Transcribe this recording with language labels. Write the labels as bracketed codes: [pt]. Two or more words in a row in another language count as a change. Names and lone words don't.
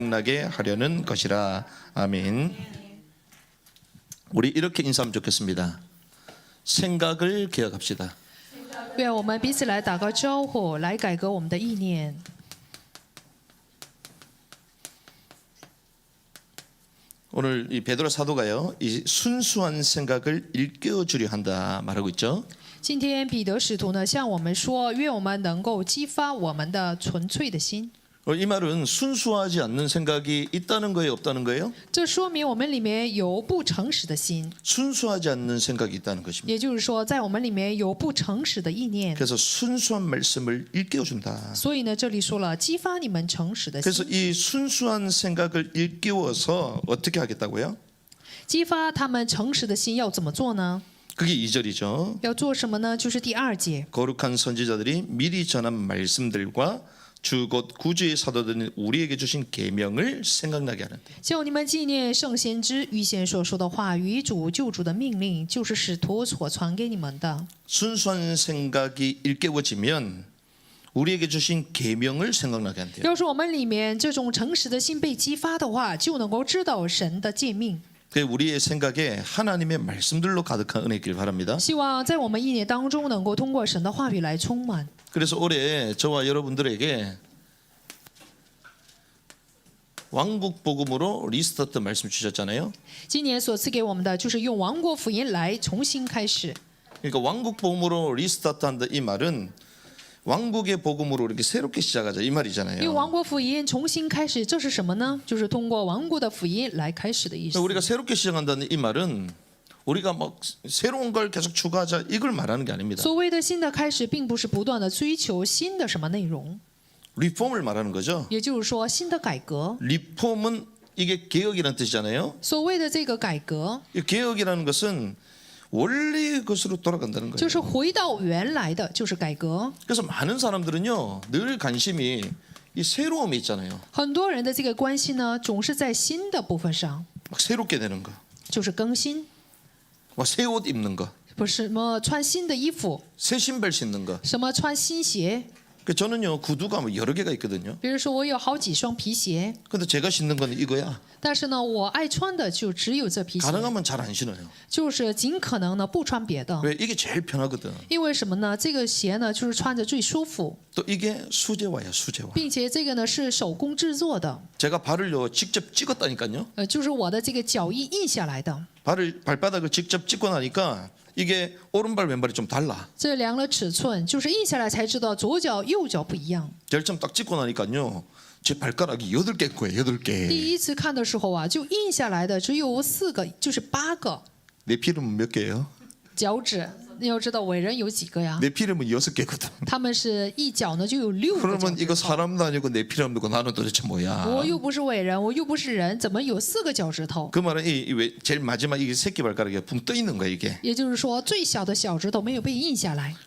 [ko] 나게 하려는 것이라. 아멘. 우리 이렇게 인사하면 좋겠습니다. 생각을 개혁합시다. [zh] 愿我们彼此来打个招呼，来改革我们的意念。 [ko] 오늘 이 베드로 사도가요, 이 순수한 생각을 일깨워 주려 한다 말하고 있죠. [zh] 今天彼得使徒呢向我们说，愿我们能够激发我们的纯粹的心。 [ko] 이 말은 순수하지 않는 생각이 있다는 거예요, 없다는 거예요? [zh] 这说明我们里面有不诚实的心， [ko] 순수하지 않는 생각이 있다는 것입니다. [zh] 也就是说，在我们里面有不诚实的意念。 [ko] 그래서 순수한 말씀을 일깨워 준다. [zh] 所以呢，这里说了激发你们诚实的 [ko] 그래서 [zh] 心， [ko] 이 순수한 생각을 일깨워서 어떻게 하겠다고요? [zh] 激发他们诚实的心要怎么做呢？ [ko] 그게 2절이죠. [zh] 要做什么呢？就是第2节。 [ko] 거룩한 선지자들이 미리 전한 말씀들과 주 곧 구주의 사도들은 우리에게 주신 계명을 생각나게 하는데. [zh] 叫你们纪念圣先知预先所说的话与主救主的命令，就是使徒所传给你们的。 [ko] 순수한 생각이 일깨워지면 우리에게 주신 계명을 생각나게 한대요. [zh] 要是我们里面这种诚实的心被激发的话，就能够知道神的诫命。 [ko] 우리의 생각에 하나님의 말씀들로 가득한 은혜길 바랍니다. [zh] 希望在我们意念当中，能够通过神的话语来充满。 [ko] 그래서 올해 저와 여러분들에게 왕국 복음으로 리스타트 말씀 주셨잖아요. [zh] 今年所赐给我们的，就是用王国福音来重新开始。 [ko] 그러니까 왕국 복음으로 리스타트한다 이 말은 왕국의 복음으로 이렇게 새롭게 시작하자 이 [zh] 用 [ko] 말이잖아요. [zh] 王国福音重新开始，这是什么呢？就是通过王国的福音来开始的意思。 [ko] 우리가 새롭게 시작한다는 이 말은 우리가 막 새로운 걸 계속 추구하자 이걸 말하는 게 아닙니다. [zh] 所谓的新的开始，并不是不断的追求新的什么内容， [ko] 리폼을 말하는 거죠. [zh] 也就是说新的改革。 [ko] 리폼은 이게 개혁이라는 뜻이잖아요. [zh] 所谓的这个改革， [ko] 이 개혁이라는 것은 원래의 것으로 돌아간다는 [zh] 就 [ko] 거예요. [zh] 是回到原来的，就是改革。 [ko] 그래서 많은 사람들은요 늘 관심이 이 새로움이 있잖아요. [zh] 很多人的这个关系呢，总是在新的部分上， [ko] 막 새롭게 되는 거, [zh] 就是更新， [ko] 막 새 옷 입는 거, [zh] 不是什么穿新的衣服， [ko] 새 신발 신는 거. [zh] 什么穿新鞋。 [ko] 그 저는요 구두가 뭐 여러 개가 있거든요. [zh] 比如说我有好几双皮鞋， [ko] 근데 제가 신는 거는 이거야. [zh] 但是呢，我爱穿的就只有这皮鞋， [ko] 가능하면 잘 안 신어요. [zh] 就是尽可能呢不穿别的。 [ko] 왜 이게 제일 편하거든. [zh] 因为什么呢？这个鞋呢，就是穿着最舒服， [ko] 또 이게 수제화야 수제화. [zh] 并且这个呢是手工制作的， [ko] 제가 발을요 직접 찍었다니까요. [zh] 就是我的这个脚印印下来的。 [ko] 발바닥을 직접 찍고 나니까 이게 오른발 왼발이 좀 달라. [zh] 这量了尺寸，就是印下来才知道左脚右脚不一样。 [ko] 열점 딱 찍고 나니까요 제 발가락이 8개인 거예요. 8개. [zh] 第一次看的时候啊，就印下来的只有4个，就是8个 [ko] 내 필름은 몇 개예요? [zh] 脚趾。你要知道伟人有几个呀？ [ko] 내 필름은 6개거든. [zh] 他们是一脚呢就有6个脚 [ko] 그러면 [zh] 趾 [ko] 이거 [zh] 头。 [ko] 사람도 아니고 내 필름도 아니고 나는 도대체 뭐야? [zh] 我又不是伟人，我又不是人，怎么有4个脚趾头？ [ko] 그 말은 제일 마지막 이게 새끼 발가락이 붕 떠 있는 거야 이게. [zh] 也就是说，最小的小指头没有被印下来。